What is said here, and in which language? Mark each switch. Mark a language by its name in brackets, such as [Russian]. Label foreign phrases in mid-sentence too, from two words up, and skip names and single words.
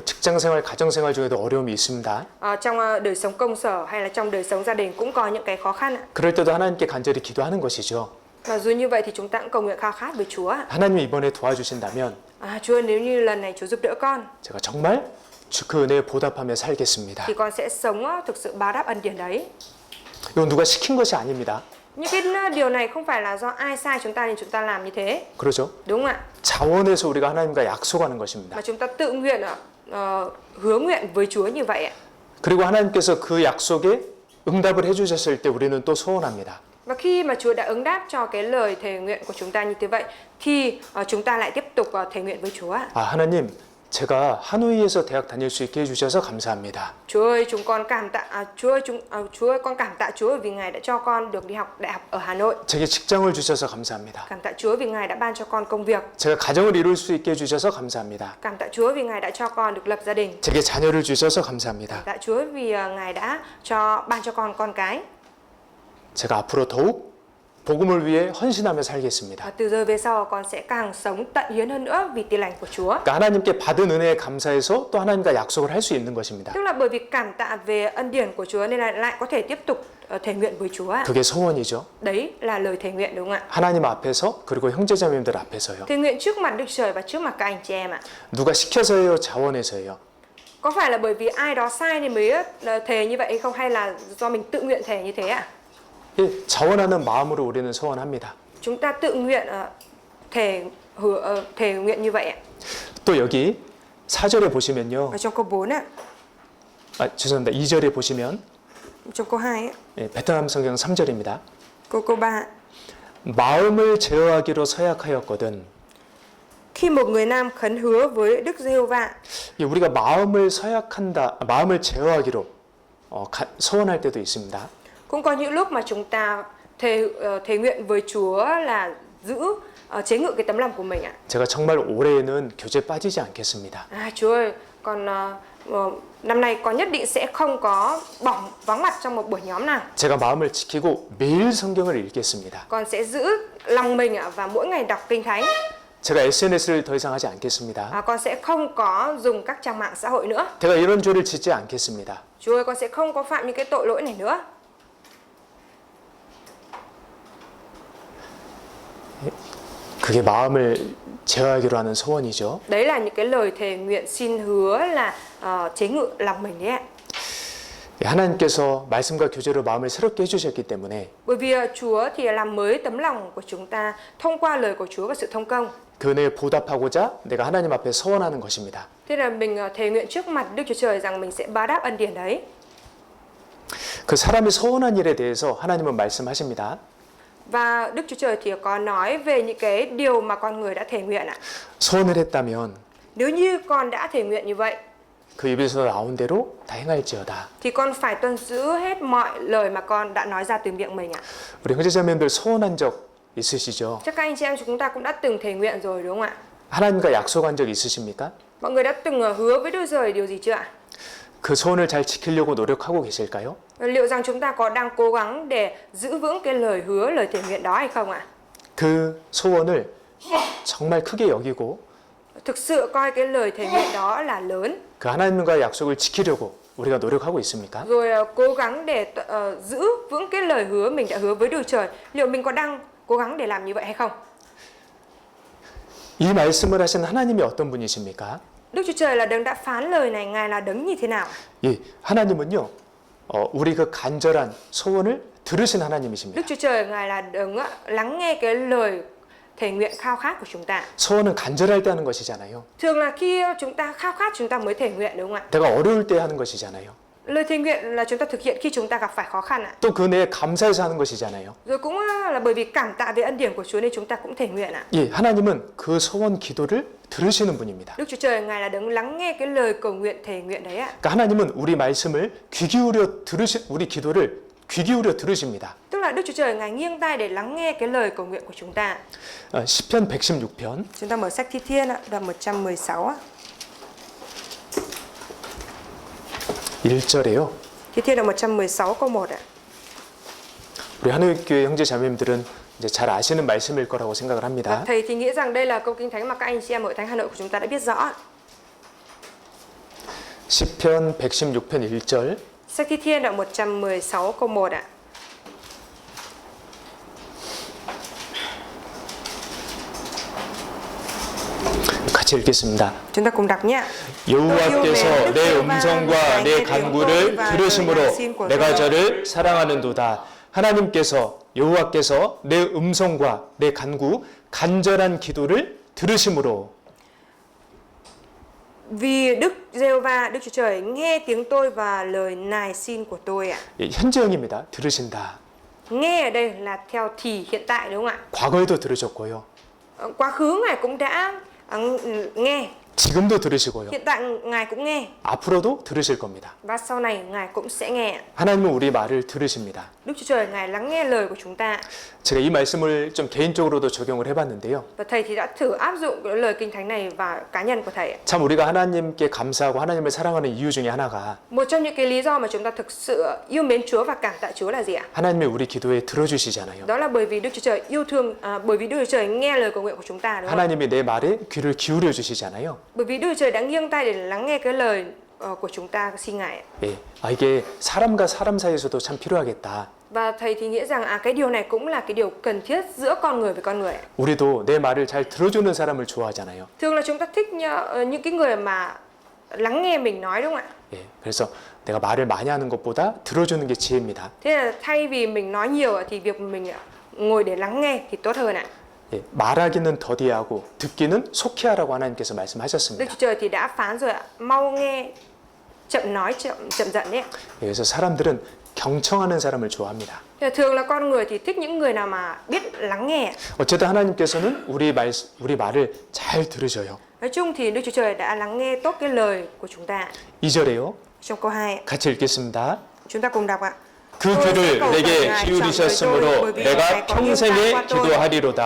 [Korean] 뭐 직장생활, 가정생활 중에도 어려움이 있습니다. [Vietnamese] Trong đời sống công sở hay là trong đời sống gia đình cũng có những cái khó khăn ạ. [Korean] 그럴 때도 하나님께 간절히 기도하는 것이죠. [Vietnamese] Và dù như vậy thì chúng ta cũng cầu nguyện khao khát với Chúa. [Korean] 하나님이 이번에 도와주신다면 [Vietnamese] Chúa, nếu như lần này Chúa giúp đỡ con [Korean] 제가 정말 그 은혜에 보답하며 살겠습니다. [Vietnamese] thì con sẽ sống thực sự báo đáp ân điển đấy. [Korean] 이건 누가 시킨 것이 아닙니다. [Vietnamese] Những cái điều này không phải là do ai sai chúng ta nên chúng ta làm như thế. [Korean] 그렇죠? [Vietnamese] Đúng không ạ? [Korean] 자원해서 우리가 하나님과 약속하는 것입니다. [Vietnamese] Mà chúng ta tự nguyện hứa nguyện với Chúa như vậy ạ. [Korean] 그리고 하나님께서 그 약속에 응답을 해주셨을 때 우리는 또 소원합니다. [Vietnamese] Và khi mà Chúa đã ứng đáp cho cái lời thề nguyện của chúng ta như thế vậy thì chúng ta lại tiếp tục thề nguyện với Chúa. [Korean] 하나님, 제가 하노이에서 대학 다닐 수 있게 해주셔서 감사합니다. [Vietnamese] Chúa ơi, chúng con cảm tạ Chúa ơi, con cảm tạ Chúa vì Ngài đã cho con được đi học đại học ở Hà Nội. [Korean] 제게 직장을 주셔서 감사합니다. [Vietnamese] Cảm tạ Chúa vì Ngài đã ban cho con công việc. [Korean] 제가 가정을 이룰 수 있게 해주셔서 감사합니다. [Vietnamese] Cảm tạ Chúa vì Ngài đã cho con được lập gia đình. [Korean] 제게 자녀를 주셔서 감사합니다. [Vietnamese] Cảm tạ Chúa vì Ngài đã ban cho con cái. [Korean] 제가 앞으로 더욱 복음을 위해 헌신하며 살겠습니다. [Vietnamese] Từ giờ về sau con sẽ càng sống tận hiến hơn nữa vì tin lành của Chúa. [Korean] 그러니까 하나님께 받은 은혜에 감사해서 또 하나님과 약속을 할 수 있는 것입니다. [Vietnamese] Tức là bởi vì cảm tạ về ân điển của Chúa nên là lại có thể tiếp tục thề nguyện với Chúa. [Korean] 그게 소원이죠. [Vietnamese] Đấy là lời thề nguyện đúng không ạ? [Korean] 하나님 앞에서 그리고 형제자매님들 앞에서요. [Vietnamese] Thề nguyện trước mặt Đức Trời và trước mặt các anh chị em ạ. [Korean] 누가 시켜서예요, 자원해서예요? [Vietnamese] Có phải là bởi vì ai đó sai nên mới thề như vậy hay không, hay là do mình tự nguyện thề như thế ạ? [Korean] 자원하는 마음으로 우리는 소원합니다. [Vietnamese] Chúng ta tự nguyện thề nguyện như vậy ạ. [Korean] 또 여기 4절에 보시면요. [Vietnamese] Ở trong câu 4 ạ, [Korean] 죄송합니다. 2절에 보시면 [Vietnamese] trong câu 2 ạ, [Korean] 베트남 성경 3절입니다. [Vietnamese] câu 3. [Korean] 마음을 제어하기로 서약하였거든. [Vietnamese] Khi một người nam khấn hứa với Đức Giê-hô-va. [Korean] 우리가 마음을 마음을 제어하기로 소원할 때도 있습니다. [Vietnamese] Cũng có những lúc mà chúng ta thề nguyện với Chúa là giữ chế ngự cái tấm lòng của mình ạ. [Korean] 제가 정말 올해에는 교제 빠지지 않겠습니다. [Vietnamese] Chúa ơi, con năm nay con nhất định sẽ không có vắng mặt trong một buổi nhóm nào. [Korean] 제가 마음을 지키고 매일 성경을 읽겠습니다. [Vietnamese] Con sẽ giữ lòng mình và mỗi ngày đọc kinh thánh. [Korean] 제가 SNS를 더 이상 하지 않겠습니다. [Vietnamese] Con sẽ không có dùng các trang mạng xã hội nữa. [Korean] 제가 이런 죄를 짓지 않겠습니다. [Vietnamese] Chúa ơi, con sẽ không có phạm những cái tội lỗi này nữa. [Korean] 그게 마음을 제어하기로 하는 소원이죠. [Vietnamese] Đấy là những cái lời thề nguyện xin hứa là chế ngự lòng mình đấy ạ. [Korean] 하나님께서 말씀과 교제로 마음을 새롭게 해주셨기 때문에 [Vietnamese] Bởi vì Chúa thì làm mới tấm lòng của chúng ta thông qua lời của Chúa và sự thông công. [Korean] 그 은혜에 보답하고자 내가 하나님 앞에 서원하는 것입니다. [Vietnamese] Thế là mình thề nguyện trước mặt Đức Chúa Trời rằng mình sẽ báo đáp ân điển đấy. [Korean] 그 사람이 서원한 일에 대해서 하나님은 말씀하십니다. [Vietnamese] Và Đức Chúa Trời thì có nói về những cái điều mà con người đã thề nguyện ạ. [Korean] 소원을 했다면 [Vietnamese] Nếu như con đã thề nguyện như vậy [Korean] 그 입에서 나온 대로 다 행할지어다. [Vietnamese] thì con phải tuân giữ hết mọi lời mà con đã nói ra từ miệng mình ạ. [Korean] 우리 형제자매님들 소원한 적 있으시죠? [Vietnamese] Chắc các anh chị em chúng ta cũng đã từng thề nguyện rồi đúng không ạ? [Korean] 하나님과 약속한 적 있으십니까? [Vietnamese] Mọi người đã từng hứa với Đức Trời điều gì chưa ạ? [Korean] 그 소원을 잘 지키려고 노력하고 계실까요? [Vietnamese] Liệu rằng chúng ta có đang cố gắng để giữ vững cái lời hứa, lời thề nguyện đó hay không ạ? [Korean] 그 소원을 정말 크게 여기고 [Vietnamese] Thực sự coi cái lời thề nguyện đó là lớn. [Korean] 그 하나님과의 약속을 지키려고 우리가 노력하고 있습니까? [Vietnamese] Rồi cố gắng để giữ vững cái lời hứa mình đã hứa với Đức Trời. Liệu mình có đang cố gắng để làm như vậy hay không? [Korean] 이 말씀을 하신 하나님이 어떤 분이십니까? [Vietnamese] Đức Chúa Trời là đấng đã phán lời này, Ngài là đấng như thế nào? [Korean] 예, 하나님은요, 우리 그 간절한 소원을 들으신 하나님이십니다. [Vietnamese] Đức Chúa Trời Ngài là đấng lắng nghe cái lời thề nguyện khao khát của chúng ta. [Korean] 소원은 간절할 때 하는 것이잖아요. [Vietnamese] Thường là khi chúng ta khao khát chúng ta mới thề nguyện đúng không ạ? [Korean] 내가 어려울 때 하는 것이잖아요. [Vietnamese] Lời thề nguyện là chúng ta thực hiện khi chúng ta gặp phải khó khăn ạ. [Korean] 또 그 은혜에 감사해서 하는 것이잖아요. [Vietnamese] Rồi cũng là bởi vì cảm tạ về ân điển của Chúa nên chúng ta cũng thề nguyện ạ. [Korean] 예, 하나님은 그 소원 기도를 들으시는 분입니다. [Vietnamese] Đức Chúa Trời Ngài là đấng lắng nghe cái lời cầu nguyện thề nguyện đấy ạ. [Korean] 그러니까 하나님은 우리 말씀을 우리 기도를 귀 기울여 들으십니다. [Vietnamese] Tức là Đức Chúa Trời Ngài nghiêng tai để lắng nghe cái lời cầu nguyện của chúng ta. [Korean] 시편 116편 [Vietnamese] Chúng ta mở sách Thi Thiên ạ, đoạn 116 ạ. [Korean] 1절에요. [Vietnamese] Thi Thiên đoạn 116 câu 1 ạ. [Korean] 우리 한우교회 형제 자매님들은 이제 잘 아시는 말씀일 거라고 생각을 [Vietnamese] Và [Korean] 합니다. [Vietnamese] thầy thì nghĩ rằng đây là câu kinh thánh mà các anh chị em ở Thánh Hà Nội của chúng ta đã biết rõ. [Korean] 시편 116편 1절. [Vietnamese] Sách Thi Thiên đoạn 116 câu 1 ạ. [Korean] 같이 읽겠습니다. [Vietnamese] Chúng ta cùng đọc nhé. [Korean] 여호와께서 내 음성과 내 간구를 들으심으로 내가 저를 사랑하는도다. 하나님께서 여호와께서 내 음성과 내 간구, 간절한 기도를 들으심으로. [Vietnamese] Vì Đức Giê-hô-va, Đức Chúa Trời nghe tiếng tôi và lời nài xin của tôi ạ. [Korean] 예, 현재형입니다. 들으신다. [Vietnamese] Nghe ở đây là theo thì hiện tại đúng không ạ? [Korean] 과거에도 들으셨고요. [Vietnamese] Quá khứ Ngài cũng đã nghe, [Korean] 지금도 들으시고요. [Vietnamese] hiện tại Ngài cũng nghe [Korean] 앞으로도 들으실 겁니다. [Vietnamese] và sau này Ngài cũng sẽ nghe. [Korean] 하나님은 우리 말을 들으십니다. [Vietnamese] Đức Chúa Trời Ngài lắng nghe lời của chúng ta. [Korean] 제가 이 말씀을 좀 개인적으로도 적용을 해봤는데요. [Vietnamese] Và thầy thì đã thử áp dụng cái lời kinh thánh này vào cá nhân của thầy. [Korean] 참 우리가 하나님께 감사하고 하나님을 사랑하는 이유 중에 하나가 [Vietnamese] Một trong những cái lý do mà chúng ta thực sự yêu mến Chúa và cảm tạ Chúa là gì ạ? [Korean] 하나님이 우리 기도에 들어주시잖아요. [Vietnamese] Đó là bởi vì Đức Chúa Trời yêu thương, bởi vì Đức Chúa Trời nghe lời cầu nguyện của chúng ta, đúng không? [Korean] 하나님이 내 말에 귀를 기울여 주시잖아요. [Vietnamese] Bởi vì Đức Chúa Trời đã nghiêng tay để lắng nghe cái lời của chúng ta xin Ngài. [Korean] 예, 이게 사람과 사람 사이에서도 참 필요하겠다. [Vietnamese] Và thầy thì nghĩ rằng cái điều này cũng là cái điều cần thiết giữa con người với con người. [Korean] 우리도 내 말을 잘 들어주는 사람을 좋아하잖아요. [Vietnamese] Thường là chúng ta thích những cái người mà lắng nghe mình nói, đúng không ạ? [Korean] 예, 그래서 내가 말을 많이 하는 것보다 들어주는 게 지혜입니다. [Vietnamese] Thế là thay vì mình nói nhiều thì việc mình ngồi để lắng nghe thì tốt hơn ạ. [Korean] 예, 말하기는 더디하고 듣기는 속히 하라고 하나님께서 [Vietnamese] Đức [Korean] 말씀하셨습니다. [Vietnamese] Chúa Trời thì đã phán rồi ạ, mau nghe, chậm nói, chậm giận đấy ạ. [Korean] 예, 그래서 사람들은 경청하는 사람을 좋아합니다. [Vietnamese] Thường là con người thì thích những người nào mà biết lắng nghe. [Korean] 어쨌든 하나님께서는 우리 말을 잘 들으셔요. [Vietnamese] Nói chung thì Đức Chúa Trời đã lắng nghe tốt cái lời của chúng ta. [Korean] 2절에요. [Vietnamese] Trong câu 2 [Korean] 같이 읽겠습니다. [Vietnamese] chúng ta cùng đọc ạ. [Korean] 그 귀를 내게 기울이셨으므로 내가 평생에 기도하리로다.